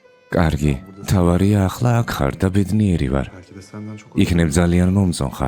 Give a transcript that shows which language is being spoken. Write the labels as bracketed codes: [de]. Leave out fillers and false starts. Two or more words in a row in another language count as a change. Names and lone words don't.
[ka] კარგი, თავარია ახლა აქ ხარ და ბედნიერი ვარ. [tr] Belki de senden çok [ka] იქნებ ძალიან მომწონ ხარ.